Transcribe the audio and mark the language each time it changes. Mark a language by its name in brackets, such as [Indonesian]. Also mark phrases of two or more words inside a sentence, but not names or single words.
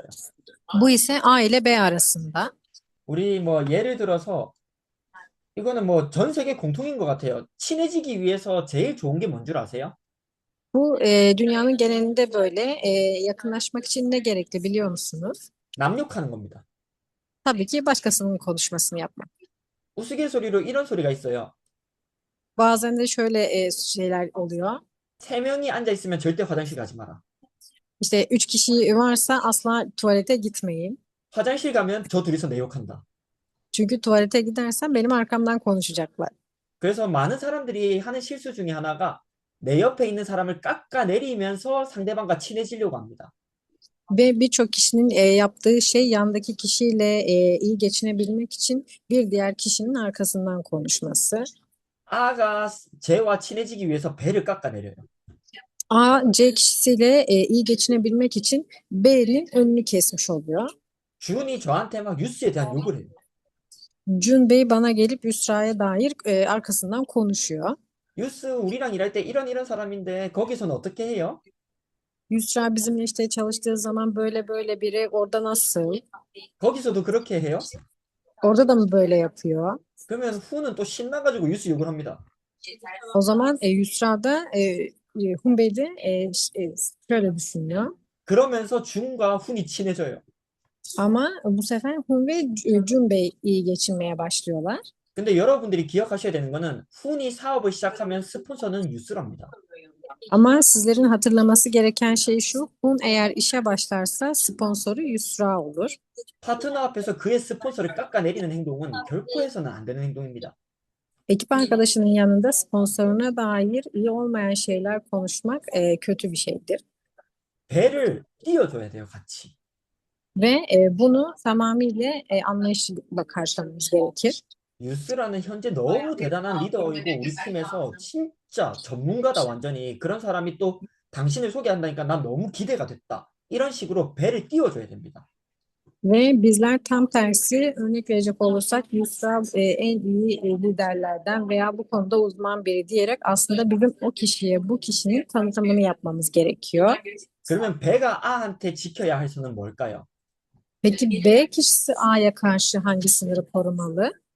[Turkish] Bu ise A ile B arasında. [Korean] 우리 뭐 예를 들어서 이거는 뭐 전 세계 공통인 것 같아요. 친해지기 위해서 제일 좋은 게 뭔 줄 아세요? [Turkish] Bu dünyanın genelinde böyle. Yakınlaşmak için ne gerekli biliyor musunuz? [Korean] 남욕하는 겁니다. [Turkish] Tabii ki başkasının konuşmasını yapmak. [Korean] 우스갯소리로 이런 소리가 있어요. [Turkish] Bazen de şöyle şeyler oluyor. [Korean] 세 명이 앉아 있으면 절대 화장실 가지 마라. [Turkish] İşte 3 kişi varsa asla tuvalete gitmeyin. [Korean] 화장실 가면 저 둘이서 내 욕한다. [Turkish] Çünkü tuvalete gidersen benim arkamdan konuşacaklar. [Korean] 그래서 많은 사람들이 하는 실수 중에 하나가 내 옆에 있는 사람을 깎아내리면서 상대방과 친해지려고 합니다. [Turkish] Ve birçok kişinin yaptığı şey yandaki kişiyle iyi geçinebilmek için bir diğer kişinin arkasından konuşması. [Korean] A가 쟤와 친해지기 위해서 배를 깎아내려요. [Turkish] A, C kişisiyle iyi geçinebilmek için B'nin önünü kesmiş oluyor. [Korean] 준이 저한테 막 유스에 대한 욕을 해요. [Turkish] Cun Bey bana gelip Yusra'ya dair arkasından konuşuyor. [Korean] 유스 우리랑 일할 때 이런 사람인데 거기서는 어떻게 해요? [Turkish] Yusra bizimle işte çalıştığı zaman böyle böyle biri, orada nasıl? [Korean] 거기서도 그렇게 해요? [Turkish] Orada da mı böyle yapıyor? [Korean] 그러면 후는 또 신나가지고 유스 욕을 합니다. [Turkish] O zaman Yusra da Hun Bey de şöyle düşünüyor. [Korean] 그러면서 준과 훈이 친해져요. [Turkish] Ama bu sefer Hun ve Cun Bey iyi geçinmeye başlıyorlar. [Korean] 근데 여러분들이 기억하셔야 되는 거는 훈이 사업을 시작하면 스폰서는 유스랍니다. [Turkish] Ama sizlerin hatırlaması gereken şey şu: Hun eğer işe başlarsa sponsoru Yusra olur. [Korean] 파트너 앞에서 그의 스폰서를 깎아내리는 행동은 결코 해서는 안 되는 행동입니다. [Turkish] Ekip arkadaşının yanında sponsoruna dair iyi olmayan şeyler konuşmak kötü bir şeydir. [Korean] 배를 띄워줘야 돼요, 같이. [Turkish] Ve bunu tamamıyla anlayışla karşılamamız gerekir. [Korean] 유스라는 현재 너무 대단한 리더이고 우리 팀에서 진짜 전문가다 완전히 그런 사람이 또 당신을 소개한다니까 난 너무 기대가 됐다. 이런 식으로 배를 띄워줘야 됩니다. [Turkish] Ve bizler tam tersi örnek verecek olursak Yusra en iyi liderlerden veya bu konuda uzman biri diyerek aslında bizim o kişiye bu kişinin tanıtımını yapmamız gerekiyor. [Korean] 그러면 배가 A한테 지켜야 할 선은 뭘까요? [Turkish] Peki B kişisi A'ya karşı hangi sınırı korumalı?